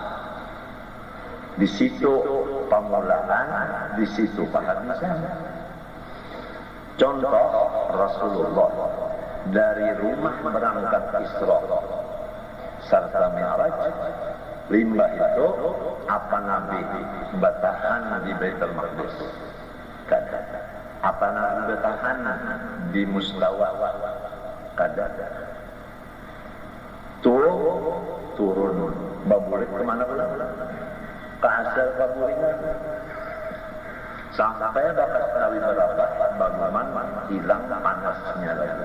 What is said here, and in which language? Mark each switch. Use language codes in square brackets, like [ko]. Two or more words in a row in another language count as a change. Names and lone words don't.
[id] Di situ permulaan, di situ penghabisan. [bjn] Contoh Rasulullah dari rumah berangkat Isra serta Mi'raj, limbah itu apa Nabi bertahan di Baitul Maqdis? Kada. [id] Apa Nabi bertahan di Mustawa? [bjn] Kada. Turun babulik kemana pula? Ke asal babulingan. [id] Sampai dapat Nabi berapa bagaimana hilang panasnya lagi.